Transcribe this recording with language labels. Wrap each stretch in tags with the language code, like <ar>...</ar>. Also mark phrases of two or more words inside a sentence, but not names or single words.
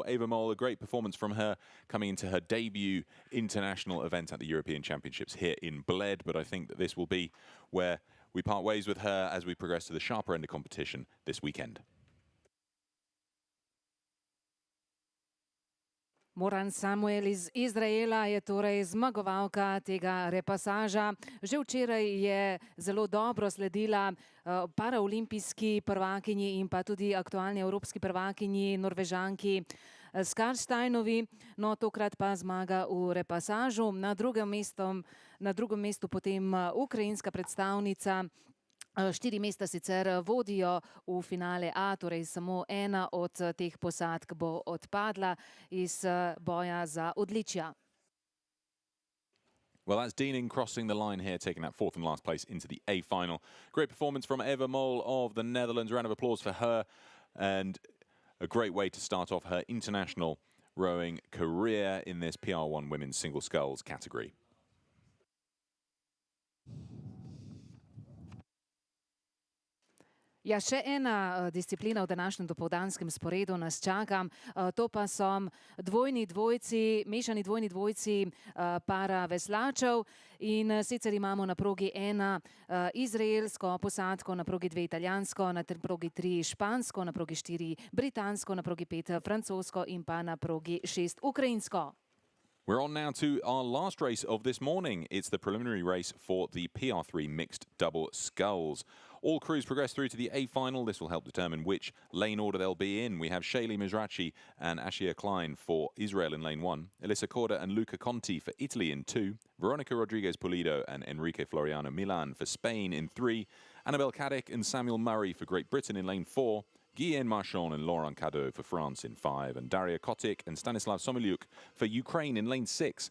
<en>Eva Mole, a great performance from her coming into her debut international event at the European Championships here in Bled. But I think that this will be where we part ways with her as we progress to the sharper end of competition this weekend.</en> <sl>Moran Samuel iz Izraela je torej zmagovalka tega repasaža. Že včeraj je zelo dobro sledila paraolimpijski prvakinji in pa tudi aktualni evropski prvakinji Norvežanki Skarsteinovi. No, tokrat pa zmaga v repasažu. Na drugem mestu potem ukrajinska predstavnica. 4 mesta sicer vodijo v finale A, torej samo ena od teh posadk bo odpadla iz boja za odličja.</sl> <en>Well, that's Diening crossing the line here, taking that 4th and last place into the A final. Great performance from Eva Mole of the Netherlands. Round of applause for her, and a great way to start off her international rowing career in this PR1 women's single sculls category.</en> <sl>Ja, še ena disciplina v današnjem dopoldanskem sporedu nas čaka. To pa so mešani dvojni dvojci para veslačev. In sicer imamo na progi 1 izraelsko posadko, na progi 2 italijansko, na progi 3 špansko, na progi 4 britansko, na progi 5 francosko in pa na progi 6 ukrajinsko.</sl> <en>We're on now to our last race of this morning. It's the preliminary race for the PR3 Mixed double sculls. All crews progress through to the A final. This will help determine which lane order they'll be in. We have Shaylee Mizrachi and Ashia Klein for Israel in lane 1, Elissa Corda and Luca Conti for Italy in 2, Veronica Rodriguez Pulido and Enrique Floriano Milan for Spain in 3, Annabelle Caddick and Samuel Murray for Great Britain in lane 4, Guillen Marchand and Laurent Cadeau for France in 5, and Daria Kotik and Stanislav Somilyuk for Ukraine in lane 6.</en>